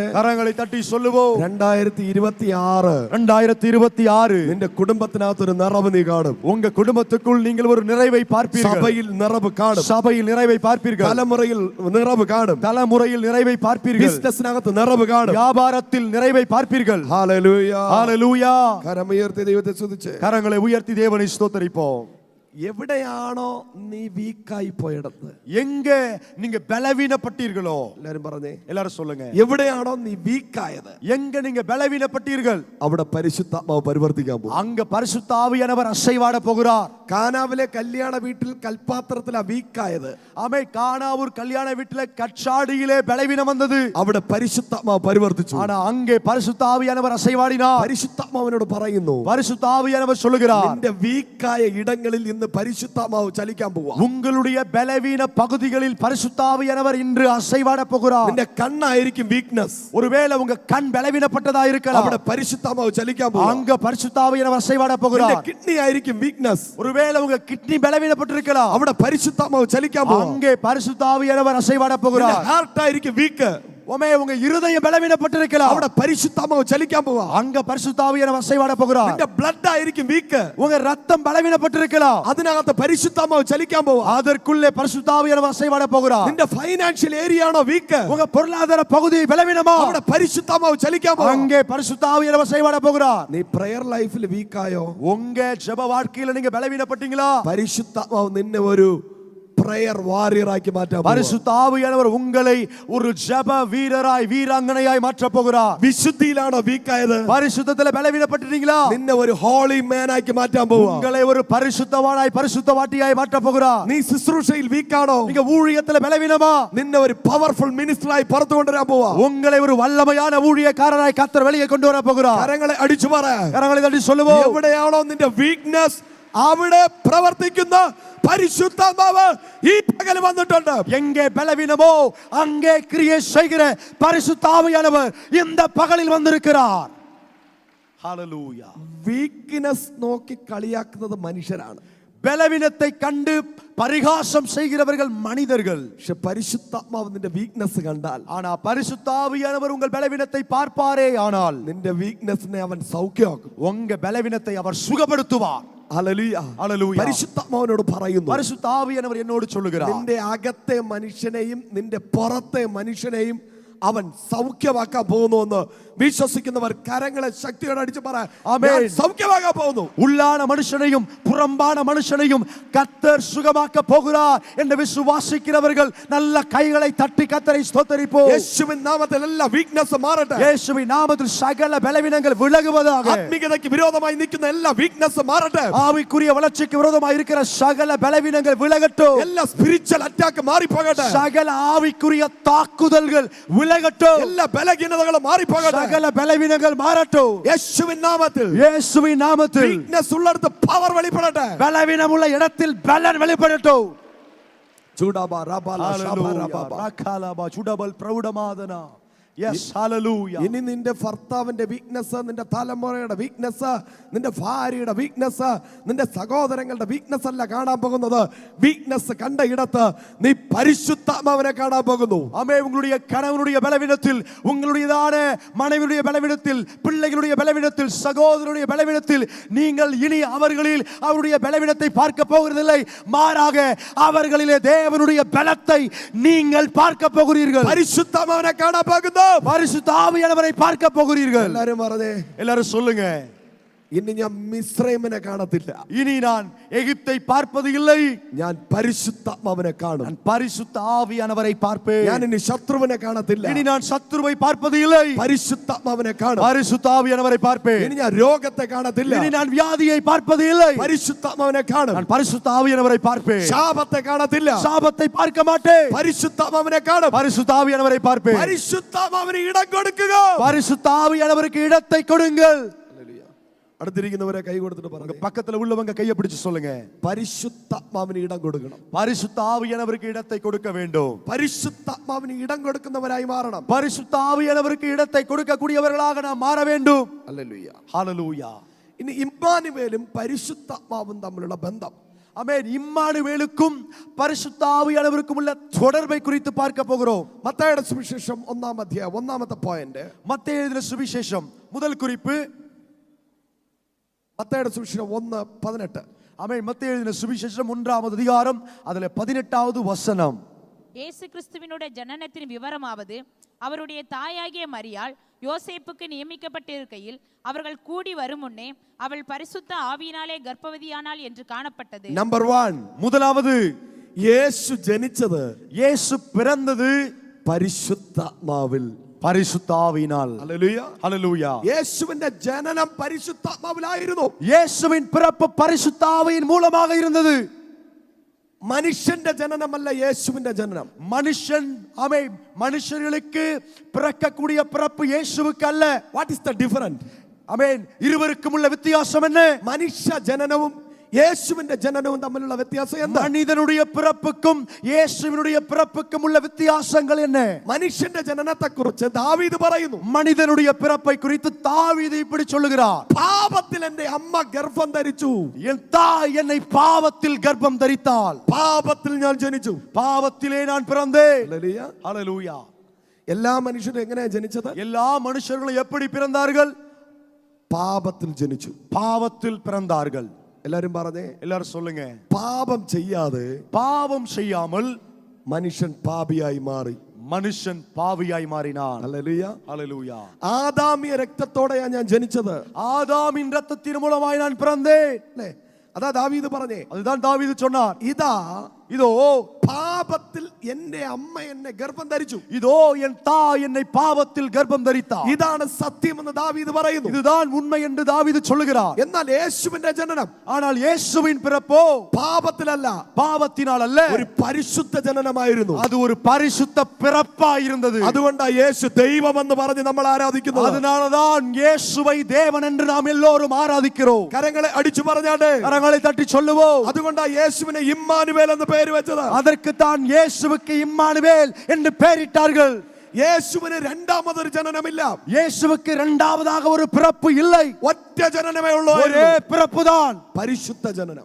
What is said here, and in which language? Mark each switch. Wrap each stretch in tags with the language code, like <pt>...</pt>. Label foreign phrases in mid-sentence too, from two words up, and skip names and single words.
<ta>கரங்களை தட்டி சொல்லுவோம். 2026 2026</ta> <ml>നിന്റെ കുടുംബത്തിനകത്തൊരു നിറവ് നീ കാണും.</ml> <ta>உங்க குடும்பத்துக்குள் நீங்கள் ஒரு நிறைவை பார்ப்பீர்கள்.</ta> <ml>സഭയിൽ നിറവ് കാണും.</ml> <ta>சபையில் நிறைவை பார்ப்பீர்கள்.</ta> <ml>തലമുറയിൽ നിറവ് കാണും.</ml> <ta>தலைமுறையில் நிறைவை பார்ப்பீர்கள்.</ta> <ml>ബിസിനസ്സിനകത്ത് നിറവ് കാണും.</ml> <ta>வியாபாரத்தில் நிறைவை பார்ப்பீர்கள்.</ta> <ml>ഹല്ലേലൂയ.</ml> <ta>ஹalleluya.</ta> <ml>കരമുയർത്തി ദൈവത്തെ സ്തുതിച്ച്</ml> <ta>கரங்களை உயர்த்தி தேவனை ஸ்தோத்தரிப்போம்.</ta> <ml>എവിടെയാണോ നീ വീക്കായി പോയിടത്ത്,</ml> <ta>எங்க நீங்க பலவீனப்பட்டீர்களோ,</ta> <ml>എല്ലാരും പറഞ്ഞേ,</ml> <ta>எல்லாரும் சொல்லுங்க,</ta> <ml>എവിടെയാണോ നീ വീക്കായത്,</ml> <ta>எங்க நீங்க பலவீனப்பட்டீர்கள்</ta> <ml>അവിടെ പരിശുദ്ധാത്മാവ് പരിവർത്തിക്കാൻ പോകും.</ml> <ta>அங்க பரிசுத்த ஆவியானவர் அசைவாட போகிறார்.</ta> <ml>കാനാവിലെ കല്യാണ വീട്ടിൽ കൽപാത്രത്തിലാ വീക്കായത്.</ml> <ta>ஆமே. கானாவூர் கல்யாண வீட்டுல கச்சாடியிலே பலவீனம் வந்தது.</ta> <ml>അവിടെ പരിശുദ്ധാത്മാവ് പരിവർത്തിച്ചു.</ml> <ta>ஆனா அங்கே பரிசுத்த ஆவியானவர் அசைவாடினார்.</ta> <ml>പരിശുദ്ധാത്മാവിനോട് പറയുന്നു,</ml> <ta>பரிசுத்த ஆவியானவர் சொல்லுகிறார்,</ta> <ml>നിന്റെ വീക്കായ ഇടങ്ങളിൽ ഇന്ന് പരിശുദ്ധാത്മാവ് ചലിക്കാൻ പോവാ.</ml> <ta>உங்களுடைய பலவீன பகுதிகளில் பரிசுத்த ஆவியானவர் இன்று அசைவாட போகிறார்.</ta> <ml>നിന്റെ കണ്ണായിരിക്കും വീക്ക്നെസ്.</ml> <ta>ஒருவேளை உங்க கண் பலவீனப்பட்டதா இருக்கலாம்.</ta> <ml>അവിടെ പരിശുദ്ധാത്മാവ് ചലിക്കാൻ പോവാ.</ml> <ta>அங்க பரிசுத்த ஆவியானவர் அசைவாட போகிறார்.</ta> <ml>നിന്റെ കിഡ്നി ആയിരിക്കും വീക്ക്നെസ്.</ml> <ta>ஒருவேளை உங்க கிட்னி பலவீனப்பட்டிருக்கலாம்.</ta> <ml>അവിടെ പരിശുദ്ധാത്മാവ് ചലിക്കാൻ പോവാ.</ml> <ta>அங்கே பரிசுத்த ஆவியானவர் அசைவாட</ta> <ml>നിന്റെ</ml> <ta>போகிறார்.</ta> <ml>ഹാർട്ട് ആയിരിക്കും വീക്ക്.</ml> <ta>உங்க இருதயம் பலவீனப்பட்டிருக்கலாம்.</ta> <ml>അവിടെ പരിശുദ്ധാത്മാവ് ചലിക്കാൻ പോവാ.</ml> <ta>அங்க பரிசுத்த ஆவியானவர் அசைவாட போகிறார்.</ta> <ml>നിന്റെ ബ്ലഡ് ആയിരിക്കും വീക്ക്.</ml> <ta>உங்க ரத்தம் பலவீனப்பட்டிருக்கலாம்.</ta> <ml>അതിനകത്ത് പരിശുദ്ധാത്മാവ് ചലിക്കാൻ പോവാ.</ml> <ta>அதற்குள்ளே பரிசுத்த ஆவியானவர் அசைவாட போகிறார்.</ta> <ml>നിന്റെ</ml> <en>financial area</en> <ml>ആണോ വീക്ക്,</ml> <ta>உங்க பொருளாதார பகுதி பலவீனமா,</ta> <ml>അവിടെ പരിശുദ്ധാത്മാവ് ചലിക്കാൻ പോവാ.</ml> <ta>அங்கே பரிசுத்த ஆவியானவர் அசைவாட போகிறார்.</ta> <ml>നീ</ml> <en>prayer lifeil</en> <ml>വീക്കായോ,</ml> <ta>உங்க ஜெப வாழ்க்கையில நீங்க பலவீனப்பட்டீங்களா,</ta> <ml>പരിശുദ്ധാത്മാവ് നിന്നെ ഒരു</ml> <en>prayer warrioraakki</en> <ml>മാറ്റാൻ പോവാ.</ml> <ta>பரிசுத்த ஆவியானவர் உங்களை ஒரு ஜெப வீரராய் வீராங்கனையாய் மாற்ற போகிறார்.</ta> <ml>വിശുദ്ധിയിലാണോ വീക്കായത്,</ml> <ta>பரிசுத்தத்துல பலவீனப்பட்டீங்களா,</ta> <ml>നിന്നെ ഒരു</ml> <en>holy man</en> <ml>ആക്കി മാറ്റാൻ പോവാ.</ml> <ta>உங்களை ஒரு பரிசுத்தவானாய் பரிசுத்தவாட்டியாய் மாற்ற போகிறார்.</ta> <ml>നീ ശുശ്രൂഷയിൽ വീക്കാണോ,</ml> <ta>நீங்க ஊழியத்துல பலவீனமா,</ta> <ml>നിന്നെ ഒരു</ml> <en>powerful ministerayi</en> <ml>പുറത്തു കൊണ്ടുവരാൻ പോവാ.</ml> <ta>உங்களை ஒரு വല്ലമயான ஊழியக்காரராய் கர்த்தர் வெளியே கொண்டு வர போகிறார்.</ta> <ml>കരങ്ങളെ അടിച്ചു പറ,</ml> <ta>கரங்களை தட்டி சொல்லுவோம்.</ta> <ml>എവിടെയാണോ നിന്റെ വീക്ക്നെസ് അവിടെ പ്രവർത്തിക്കുന്ന പരിശുദ്ധാത്മാവ് ഈ പകൽ വന്നിട്ടുണ്ട്.</ml> <ta>எங்கே பலவீனமோ அங்கே கிரியை செய்கிற பரிசுத்த ஆவியானவர் இந்த பகலில் வந்திருக்கிறார். ஹalleluya.</ta> <ml>വീക്ക്നെസ് നോക്കി കളിയാക്കുന്നത് മനുഷ്യരാണ്.</ml> <ta>பலவீனத்தை கண்டு பரிகாசம் செய்கிறவர்கள் மனிதர்கள்.</ta> <ml>പക്ഷെ പരിശുദ്ധാത്മാവ് നിന്റെ വീക്ക്നെസ് കണ്ടാൽ,</ml> <ta>ஆனா பரிசுத்த ஆவியானவர் உங்கள் பலவீனத்தை பார்ப்பாரே ஆனால்</ta> <ml>നിന്റെ വീക്ക്നെസ്സിനെ അവൻ സൗഖ്യമാക്കും.</ml> <ta>உங்க பலவீனத்தை அவர் சுகப்படுத்துவார்.</ta> <ml>ഹല്ലേലൂയ. ഹല്ലേലൂയ. പരിശുദ്ധാത്മാവിനോട് പറയുന്നു,</ml> <ta>பரிசுத்த ஆவியானவர் என்னோடு சொல்லுகிறார்,</ta> <ml>നിന്റെ അകത്തെ മനുഷ്യനെയും നിന്റെ പുറത്തെ മനുഷ്യനെയും അവൻ സൗഖ്യമാക്കാൻ പോകുന്നു. വിശ്വസിക്കുന്നവർ കരങ്ങളെ ശക്തിയോടെ അടിച്ചു പറ, ആമേൻ. സൗഖ്യമാക്കാൻ പോകുന്നു.</ml> <ta>உள்ளான மனுஷனையும் புறம்பான மனுஷனையும் கர்த்தர் சுகமாக்க போகிறார் என்று விசுவாசிக்கிறவர்கள் நல்ல கைகளை தட்டி கர்த்தரை ஸ்தோத்திரிப்போம்.</ta> <ml>യേശുവിൻ നാമത്തിൽ എല്ലാ വീക്ക്നെസ് മാറട്ടെ.</ml> <ta>இயேசுவின் நாமத்தில் சகல பலவீனங்கள் விலகுவதாக.</ta> <ml>ആത്മീയതയ്ക്ക് വിരോധമായി നിൽക്കുന്ന എല്ലാ വീക്ക്നെസ് മാറട്ടെ.</ml> <ta>ஆவிக்குரிய வளர்ச்சிக்கு விரோதமாக இருக்கிற சகல பலவீனங்கள் விலகட்டும்.</ta> <ml>എല്ലാ</ml> <en>spiritual attack</en> <ml>മാറിപ്പോകട്ടെ.</ml> <ta>சகல ஆவிக்குரிய தாக்குதல்கள் விலகட்டும்.</ta> <ml>എല്ലാ ബലഹീനതകളും മാറിപ്പോകട്ടെ.</ml> <ta>சகல பலவீனங்கள் மாறட்டும்.</ta> <ml>യേശുവിൻ നാമത്തിൽ</ml> <ta>இயேசுவின் நாமத்தில்</ta> <ml>വീക്ക്നെസ് ഉള്ളിടത്ത് പവർ വെളിപ്പെടട്ടെ.</ml> <ta>பலவீனமுள்ள இடத்தில் பலன் வெளிப்படட்டும். ചൂടാബാ റബാലാ ഷാബാ റബാബാ. ராகாலாபா சுடபல் பிரௌடமாதனா.</ta> <en>Yes, hallelujah.</en> <ml>ഇനി നിന്റെ ഭർത്താവിന്റെ വീക്ക്നെസ്, നിന്റെ തലമുറയുടെ വീക്ക്നെസ്, നിന്റെ ഭാര്യയുടെ വീക്ക്നെസ്, നിന്റെ സഹോദരങ്ങളുടെ വീക്ക്നെസ് അല്ല കാണാൻ പോകുന്നത്. വീക്ക്നെസ് കണ്ട ഇടത്ത് നീ പരിശുദ്ധാത്മാവിനെ കാണാൻ പോകുന്നു.</ml> <ta>ஆமே, உங்களுடைய கணவனுடைய பலவீனத்தில், உங்களுடையதான மனைவியுடைய பலவீனத்தில், பிள்ளைகளுடைய பலவீனத்தில், சகோதரனுடைய பலவீனத்தில் நீங்கள் இனி அவர்களில் அவருடைய பலவீனத்தை பார்க்க போகிறதில்லை. மாறாக அவர்களிலே தேவனுடைய பலத்தை நீங்கள் பார்க்க போகிறீர்கள்.</ta> <ml>പരിശുദ്ധാത്മാവിനെ കാണാൻ പോകുന്നു.</ml> <ta>பரிசுத்த ஆவியானவரை பார்க்க போகிறீர்கள்.</ta> <ml>എല്ലാരും പറഞ്ഞേ,</ml> <ta>எல்லாரும் சொல்லுங்க,</ta> <ml>ഇനി ഞാൻ മിസ്രൈമിനെ കാണത്തില്ല,</ml> <ta>இனி நான் எகிப்தை பார்ப்பது இல்லை,</ta> <ml>ഞാൻ പരിശുദ്ധാത്മാവിനെ കാണും.</ml> <ta>நான் பரிசுத்த ஆவியானவரை பார்ப்பேன்.</ta> <ml>ഞാൻ ഇനി ശത്രുവിനെ കാണത്തില്ല,</ml> <ta>இனி நான் சத்துருவை பார்ப்பது இல்லை,</ta> <ml>പരിശുദ്ധാത്മാവിനെ കാണും.</ml> <ta>பரிசுத்த ஆவியானவரை பார்ப்பேன்.</ta> <ml>ഇനി ഞാൻ രോഗത്തെ കാണത്തില്ല,</ml> <ta>இனி நான் வியாதியை பார்ப்பது இல்லை,</ta> <ml>പരിശുദ്ധാത്മാവിനെ കാണും.</ml> <ta>நான் பரிசுத்த ஆவியானவரை பார்ப்பேன்.</ta> <ml>ശാപത്തെ കാണത്തില്ല,</ml> <ta>சாபத்தை பார்க்க மாட்டேன்,</ta> <ml>പരിശുദ്ധാത്മാവിനെ കാണും.</ml> <ta>பரிசுத்த ஆவியானவரை பார்ப்பேன்.</ta> <ml>പരിശുദ്ധാത്മാവിന് ഇടം കൊടുക്കുക.</ml> <ta>பரிசுத்த ஆவியானவருக்கு இடத்தை கொடுங்கள்.</ta> <ml>അടുത്തിരിക്കുന്നവരെ കൈ കൊടുത്തിട്ട്</ml> <ta>உங்க</ta> <ml>പറഞ്ഞു,</ml> <ta>பக்கத்துல உள்ளவங்க கையை பிடிச்சு சொல்லுங்க,</ta> <ml>പരിശുദ്ധാത്മാവിന് ഇടം കൊടുക്കണം.</ml> <ta>பரிசுத்த ஆவியானவருக்கு இடத்தை கொடுக்க வேண்டும்.</ta> <ml>പരിശുദ്ധാത്മാവിന് ഇടം കൊടുക്കുന്നവരായി മാറണം.</ml> <ta>பரிசுத்த ஆவியானவருக்கு இடத்தை கொடுக்கக்கூடியவர்களாக நாம் மாற வேண்டும்.</ta> <ml>ഹല്ലേലൂയ.</ml> <ta>ஹalleluya.</ta> <ml>ഇനി ഇമ്മാനുവേലും പരിശുദ്ധാത്മാവും തമ്മിലുള്ള ബന്ധം.</ml> <ta>ஆமென். இம்மானுவேலுக்கும் பரிசுத்த ஆவியானவருக்கும் உள்ள தொடர்பை குறித்து பார்க்க போகிறோம்.</ta> <ml>മത്തായിയുടെ സുവിശേഷം 1-ാം അധ്യായം 1-ാമത്തെ പോയിന്റ്.</ml> <ta>மத்தேயு எழுதின சுவிசேஷம் முதல் குறிப்பு.</ta> <ml>മത്തായിയുടെ സുവിശേഷം 1:18.</ml> <ta>ஆமென். மத்தேயு எழுதின சுவிசேஷம் 1ஆம் அதிகாரம் அதுல 18வது வசனம். இயேசு கிறிஸ்துவினுடைய ஜனனத்தின் விவரமாவது, அவருடைய தாயாகிய மரியாள் யோசேப்புக்கு நியமிக்கப்பட்டிருக்கையில் அவர்கள் கூடி வரும் முன்னே அவள் பரிசுத்த ஆவியினாலே கர்ப்பவதியானாள் என்று காணப்பட்டது.</ta> <ml>നമ്പർ 1,</ml> <ta>முதலாவது,</ta> <ml>യേശു ജനിച്ചത്</ml> <ta>இயேசு பிறந்தது</ta> <ml>പരിശുദ്ധാത്മാവിൽ.</ml> <ta>பரிசுத்த ஆவியினால்.</ta> <ml>ഹല്ലേലൂയ.</ml> <ta>ஹalleluya.</ta> <ml>യേശുവിന്റെ ജനനം പരിശുദ്ധാത്മാവിലായിരുന്നു.</ml> <ta>இயேசுவின் பிறப்பு பரிசுத்த ஆவியின் மூலமாக இருந்தது.</ta> <ml>മനുഷ്യന്റെ ജനനമല്ല യേശുവിന്റെ ജനനം.</ml> <ta>மனுஷன் மனுஷர்களுக்கு பிறக்கக்கூடிய பிறப்பு இயேசுவுக்கு அல்ல.</ta> <en>What is the difference?</en> <ta>ஆமென். இருவருக்கும் உள்ள வித்தியாசம் என்ன?</ta> <ml>മനുഷ്യ ജനനവും യേശുവിന്റെ ജനനവും തമ്മിലുള്ള വ്യത്യാസം എന്താ?</ml> <ta>மனிதனுடைய பிறப்புக்கும் இயேசுவினுடைய பிறப்புக்கும் உள்ள வித்தியாசங்கள் என்ன?</ta> <ml>മനുഷ്യന്റെ ജനനത്തെ കുറിച്ച് ദാവീദ് പറയുന്നു,</ml> <ta>மனிதனுடைய பிறப்பை குறித்து தாவீது இப்படி சொல்லுகிறார்,</ta> <ml>പാപത്തിൽ എന്റെ അമ്മ ഗർഭം ധരിച്ചു,</ml> <ta>என் தாய் என்னை பாவத்தில் கர்ப்பம் தரித்தாள்,</ta> <ml>പാപത്തിൽ ഞാൻ ജനിച്ചു.</ml> <ta>பாவத்திலே நான் பிறந்தேன்.</ta> <ml>ഹല്ലേലൂയ.</ml> <ta>ஹalleluya.</ta> <ml>എല്ലാ മനുഷ്യരും എങ്ങനെയാ ജനിച്ചത്?</ml> <ta>எல்லா மனுஷர்களும் எப்படி பிறந்தார்கள்?</ta> <ml>പാപത്തിൽ ജനിച്ചു.</ml> <ta>பாவத்தில் பிறந்தார்கள்.</ta> <ml>എല്ലാരും പറഞ്ഞേ,</ml> <ta>எல்லாரும் சொல்லுங்க,</ta> <ml>പാപം ചെയ്യാതെ</ml> <ta>பாவம் செய்யாமல்</ta> <ml>മനുഷ്യൻ പാപിയായി മാറി.</ml> <ta>மனுஷன் பாவியாய் மாறினான்.</ta> <ml>ഹല്ലേലൂയ.</ml> <ta>ஹalleluya.</ta> <ml>ആദാമിയ രക്തത്തോടെയാ ഞാൻ ജനിച്ചത്.</ml> <ta>ஆதாமின் இரத்தத்தின் மூலமாய் நான் பிறந்தேன்.</ta> <ml>അല്ലേ? അതാ ദാവീദ് പറഞ്ഞേ.</ml> <ta>அதுதான் தாவீது சொன்னார்.</ta> <ml>ഇതാ</ml> <ta>இதோ</ta> <ml>പാപത്തിൽ എന്റെ അമ്മ എന്നെ ഗർഭം ധരിച്ചു.</ml> <ta>இதோ என் தாய் என்னை பாவத்தில் கர்ப்பம் தரித்தாள்.</ta> <ml>ഇതാണ് സത്യമെന്ന് ദാവീദ് പറയുന്നു.</ml> <ta>இதுதான் உண்மை என்று தாவீது சொல்லுகிறார்.</ta> <ml>എന്നാൽ യേശുവിന്റെ ജനനം</ml> <ta>ஆனால் இயேசுவின் பிறப்போ</ta> <ml>പാപത്തിലല്ല,</ml> <ta>பாவத்தினால் அல்ல,</ta> <ml>ഒരു പരിശുദ്ധ ജനനമായിരുന്നു.</ml> <ta>அது ஒரு பரிசுத்த பிறப்பாய் இருந்தது.</ta> <ml>അതുകൊണ്ടാണ് യേശു ദൈവമെന്ന് പറഞ്ഞ് നമ്മൾ ആരാധിക്കുന്നത്.</ml> <ta>அதனாலதான் இயேசுவை தேவன் என்று நாம் எல்லோரும் ஆராதிக்கிறோம்.</ta> <ml>കരങ്ങളെ അടിച്ചു പറഞ്ഞാട്ടെ.</ml> <ta>கரங்களை தட்டி சொல்லுவோம்.</ta> <ml>അതുകൊണ്ടാണ് യേശുവിനെ ഇമ്മാനുവേൽ എന്ന് പേര് വെച്ചത്.</ml> <ta>அதற்கு தான் இயேசுவுக்கு இம்மானுவேல் என்று பெயரிட்டார்கள்.</ta> <ml>യേശുവിന് രണ്ടാമതൊരു ജനനമില്ല.</ml> <ta>இயேசுவுக்கு இரண்டாவதாக ஒரு பிறப்பு இல்லை.</ta> <ml>ഒറ്റ ജനനമേ ഉള്ളൂ.</ml> <ta>ஒரே பிறப்புதான்,</ta> <ml>പരിശുദ്ധ ജനനം.</ml>